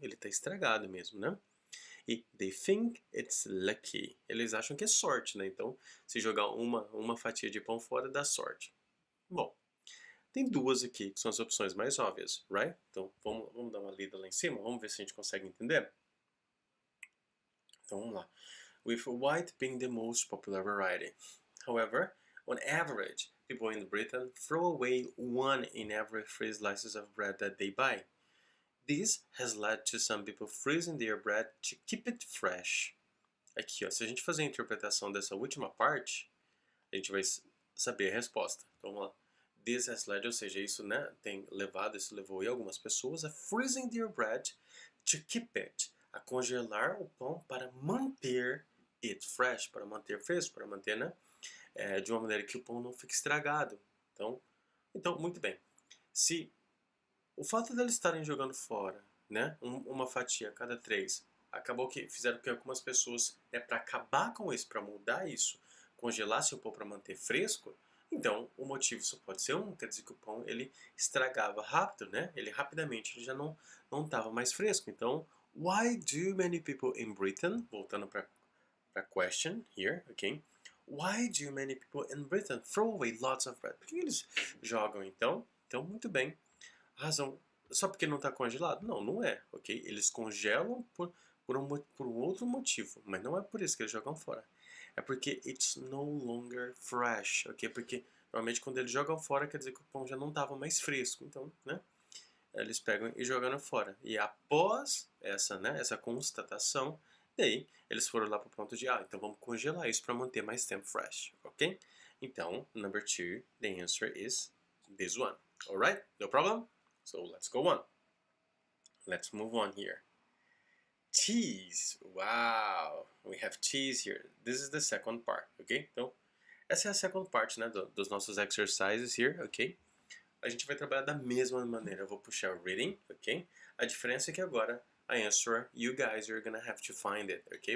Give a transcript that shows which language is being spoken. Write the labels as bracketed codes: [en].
[pt] Ele está estragado mesmo, né? E [en] they think it's lucky. [pt] Eles acham que é sorte, né? Então, se jogar uma fatia de pão fora, dá sorte. Bom, tem duas aqui que são as opções mais óbvias, [en] right? [pt] Então, vamos dar uma lida lá em cima, vamos ver se a gente consegue entender. Então, vamos lá. [en] With white being the most popular variety. However, on average, people in Britain throw away 1 in every 3 slices of bread that they buy. This has led to some people freezing their bread to keep it fresh. [pt] Aqui, ó, se a gente fazer a interpretação dessa última parte, a gente vai saber a resposta. Então, vamos lá. [en] This has led, [pt] ou seja, isso, né, isso levou algumas pessoas a [en] freezing their bread to keep it, [pt] a congelar o pão para manter [en] it fresh, [pt] para manter fresco, para manter, né, de uma maneira que o pão não fique estragado. Então, muito bem. Se o fato deles estarem jogando fora, né, uma fatia a cada 3, acabou que fizeram com que algumas pessoas, né, para acabar com isso, para mudar isso, congelassem o pão para manter fresco. Então, o motivo só pode ser um, quer dizer que o pão ele estragava rápido, né? Ele rapidamente ele já não estava mais fresco. Então, [en] why do many people in Britain, [pt] voltando para [en] question here, ok? Why do many people in Britain throw away lots of bread? [pt] Por que eles jogam então? Então, muito bem. A razão, só porque não está congelado? Não, não é, ok? Eles congelam por um outro motivo, mas não é por isso que eles jogam fora. É porque [en] it's no longer fresh, ok? [pt] Porque normalmente quando eles jogam fora quer dizer que o pão já não estava mais fresco, então, né? Eles pegam e jogam fora. E após essa constatação, daí eles foram lá para o ponto de, então vamos congelar isso para manter mais tempo fresh, ok? Então, [en] number 2, the answer is this one. Alright? No problem? So let's go on. Let's move on here. Cheese. Wow. We have cheese here. This is the second part, ok? [pt] Então, essa é a [en] second part, [pt] né, dos nossos [en] exercises here, [pt] ok? A gente vai trabalhar da mesma maneira. Eu vou puxar o reading, ok? A diferença é que agora [en] a answer, you guys are gonna have to find it, ok?